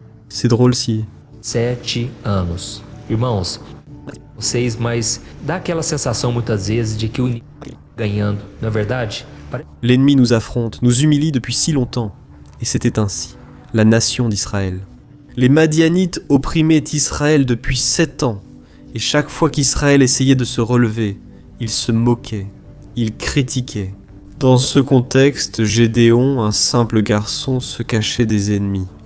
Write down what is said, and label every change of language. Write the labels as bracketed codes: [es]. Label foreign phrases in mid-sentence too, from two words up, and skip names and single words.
[fr] C'est drôle si... [pt] 7 anos. Irmãos, vocês, mas dá aquela sensação muitas vezes de que o inimigo está ganhando, não é verdade? [fr] L'ennemi nous affronte, nous humilie depuis si longtemps. Et c'était ainsi, la nation d'Israël. Les Madianites opprimaient Israël depuis 7 ans. Et chaque fois qu'Israël essayait de se relever, il se moquait, il critiquait. Dans ce contexte, Gédéon, un simple garçon, se cachait des ennemis.